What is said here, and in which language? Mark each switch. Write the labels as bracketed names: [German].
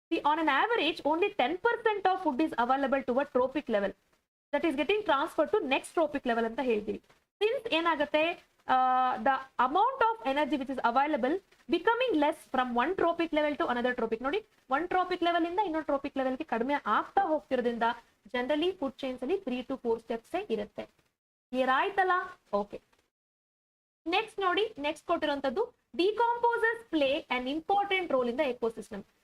[English] on an average only 10% of food is available to a trophic level, that is getting transfer to next trophic level [Kannada] ಅಂತ ಹೇಳ್ತೀವಿ. [English] since [Kannada] ಏನಾಗುತ್ತೆ, [English] the amount of energy which is available becoming less from one tropic level to another tropic. [Kannada] ನೋಡಿ, [English] one tropic level [Kannada] ಇಂದ ಇನ್ನೊಂದು trophic level ಗೆ ಕಡಿಮೆ ಆಗ್ತಾ ಹೋಗ್ತಿರೋದ್ರಿಂದ generally food chains ಅಲ್ಲಿ 3 to 4 ಸ್ಟೆಪ್ಸ್ ಇರುತ್ತೆ. ಕ್ಲಿಯರ್ ಆಯ್ತಲ್ಲ? [English] okay, [Kannada] ನೆಕ್ಸ್ಟ್ ನೋಡಿ, next ಕೊಟ್ಟಿರುವಂತದ್ದು [English] Decomposers play an important role in the ecosystem.